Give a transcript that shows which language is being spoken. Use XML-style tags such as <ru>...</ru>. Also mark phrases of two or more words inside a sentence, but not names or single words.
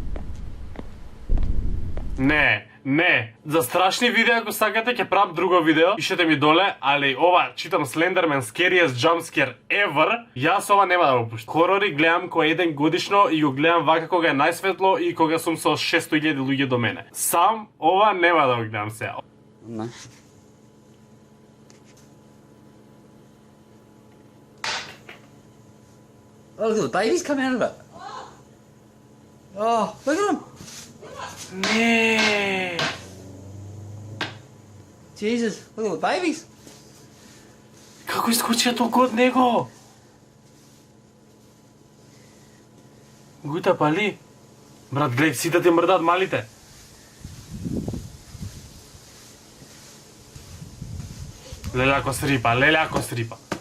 <mk>Не, за страшни видеа ако сакате ќе правам друго видео, пишете ми доле, али ова читам Slenderman Scariest Jumpscare Ever, јас ова нема да го пуштам. Хорори гледам кој еден годишно и го гледам вака кога е најсветло и кога сум со 600.000 луѓе до мене. Сам ова нема да го гледам сега. Не.</mk> <en>Oh, look at the babies coming out of it. Oh, look at them.</en> <mk>Не.</mk> <en>Jesus, look at the babies.</en> <mk>Како искочија толку од него? Гута пали? Брат, гледај, сите ти мрдат малите. Леле ако срипа.</mk>